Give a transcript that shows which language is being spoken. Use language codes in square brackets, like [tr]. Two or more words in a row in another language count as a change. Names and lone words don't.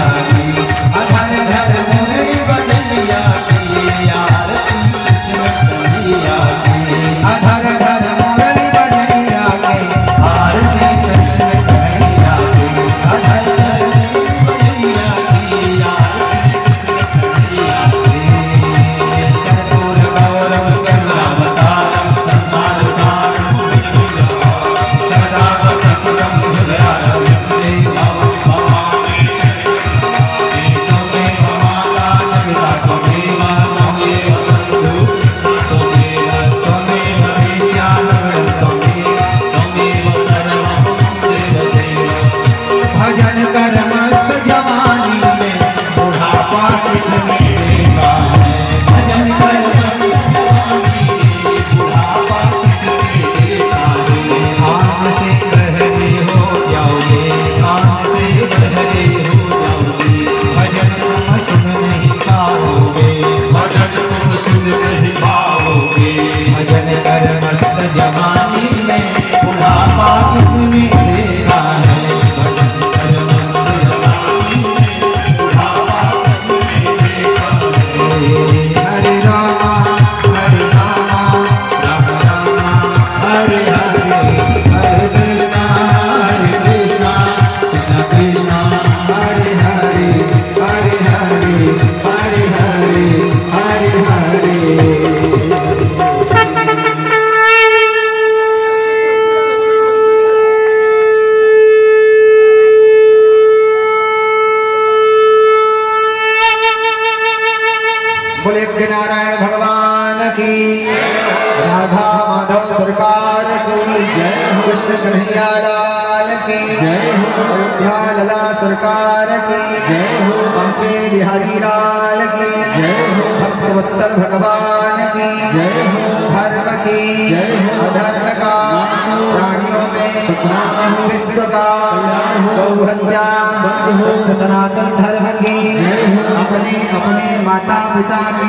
[hi] धन धन मुरली बजैया की आरती कृष्ण कन्हैया की अधर धर मुरली बजैया के आरती कृष्ण कन्हैया के धन धन मुरली बजैया की आरती कृष्ण कन्हैया की [sa] कर्पूर गौरव करुणावतारम संसारसारम सदा वसंतम हृदयारविंदे त्वमेव माता च पिता त्वमेव त्वमेव बन्धु त्वमेव विद्याधरं त्वमेव [hi] भजन कर मस्त जवानी में बुढ़ापा किसने देखा है भजन कर मस्त जवानी में बुढ़ापा किसने देखा है आँख से बहरे हो जाओगे आँख से बहरे हो जाओगे भजन तुम सुन नहीं पाओगे भजन तुम सुन नहीं पाओगे भजन कर मस्त जवानी में बुढ़ापा किसने देखा है भजन कर मस्त जवानी में बुढ़ापा किसने देखा है हरे राम राम राम हरे हरे हरे कृष्णा कृष्ण कृष्ण हरे हरे हरे हरे हरे हरे हरे हरे बोले नारायण भगवान की राधा माधव सरकार की जय कृष्ण कन्हैया लाल की जय हो। अयोध्या लला सरकार की जय हो। पंपे बिहारी लाल की जय हो। भक्त वत्सल भगवान की जय हो। धर्म की जय हो। अधर्म का प्राणियों में विश्व का गौहत्या सनातन धर्म की जय हो। अपने अपने माता पिता की